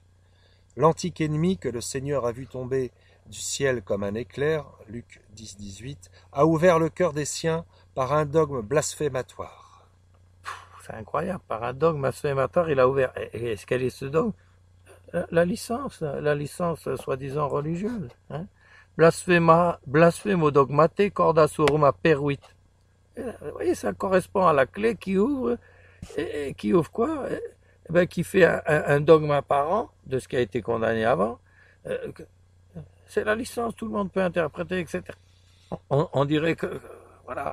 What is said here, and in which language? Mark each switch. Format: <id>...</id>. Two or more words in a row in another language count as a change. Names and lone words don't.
<fr>L'antique ennemi que le Seigneur a vu tomber du ciel comme un éclair, Luc 10, 18, a ouvert le cœur des siens par un dogme blasphématoire. C'est incroyable, par un dogme blasphématoire, il a ouvert. Et quel est ce dogme? La licence soi-disant religieuse. Hein?</fr> <la>Blasphemo dogmate corda surum aperuit.</la> <fr>Vous voyez, ça correspond à la clé qui ouvre, et qui ouvre quoi? Qui fait un dogme apparent de ce qui a été condamné avant. C'est la licence, tout le monde peut interpréter, etc. On dirait que, voilà.</fr>